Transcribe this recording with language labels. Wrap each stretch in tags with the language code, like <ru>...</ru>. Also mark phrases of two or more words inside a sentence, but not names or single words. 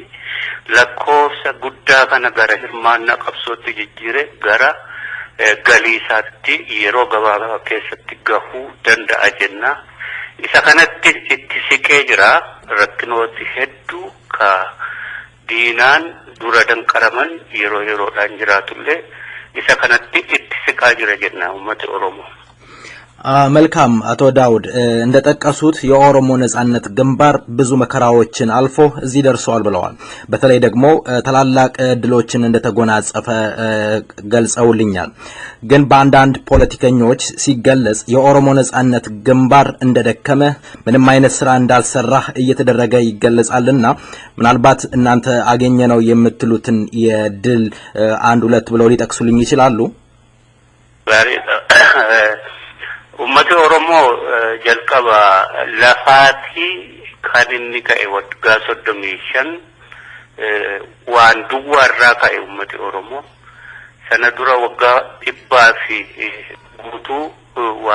<om>Lakkoofsa guddaa kana gara hirmaannaa qabsootti jijjiire gara galiisaatti yeroo gabaabaa keessatti gahuu danda'a jenna. Isa kanatti itti siqee jira rakkinooti hedduu ka diinaan dura danqaraman yeroo yeroodhaan jiraatullee isa kanatti itti siqaa jira jenna uummata Oromoo.</om> <am>መልካም አቶ ዳውድ እንደጠቀሱት የኦሮሞ ነጻነት ግንባር ብዙ መከራዎችን አልፎ እዚህ ደርሷል ብለዋል። በተለይ ደግሞ ተላላቅ ድሎችን እንደተጎናጸፈ ገልጸውልኛል። ግን በአንዳንድ ፖለቲከኞች ሲገለጽ የኦሮሞ ነጻነት ግንባር እንደደከመ ምንም አይነት ስራ እንዳልሰራ እየተደረገ ይገለጻልና ምናልባት እናንተ አገኘ ነው የምትሉትን የድል አንድ ሁለት ብለው ሊጠቅሱልኝ ይችላሉ?</am> <om>ummati Oromoo jalqaba lafaati kan inni ka'e waggaa 35 waan duwwaarraa ka'e ummati Oromoo sana dura waggaa 100 fi guutuu waa</om>